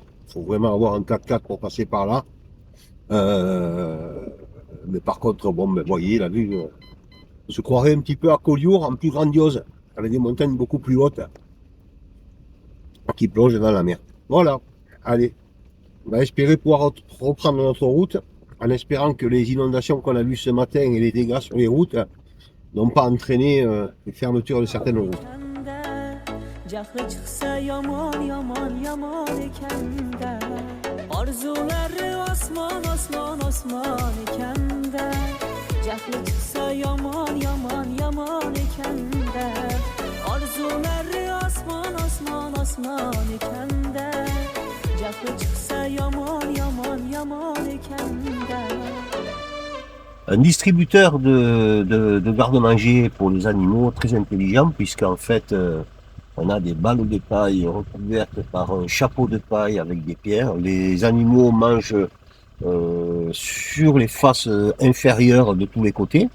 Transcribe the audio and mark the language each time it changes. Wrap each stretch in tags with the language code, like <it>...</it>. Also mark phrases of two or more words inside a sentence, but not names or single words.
<fr>Il faut vraiment avoir un 4x4 pour passer par là. Mais par contre, bon, ben, voyez, la vue, on se croirait un petit peu à Collioure, en plus grandiose, avec des montagnes beaucoup plus hautes, qui plongent dans la mer. Voilà, allez, on va espérer pouvoir reprendre notre route, en espérant que les inondations qu'on a vues ce matin et les dégâts sur les routes n'ont pas entraîné les fermetures de certaines routes.</fr> <az>Cahlı çıxsa yaman yaman yaman ekəndə Arzuları osman osman osman ekəndə Cahlı çıxsa yaman yaman yaman ekəndə Arzuları osman osman osman ekəndə Cahlı çıxsa yaman yaman yaman ekəndə</az> <fr>Un distributeur de garde-manger pour les animaux très intelligent, puisqu'en fait on a des balles de paille recouvertes par un chapeau de paille avec des pierres. Les animaux mangent sur les faces inférieures de tous les côtés.</fr>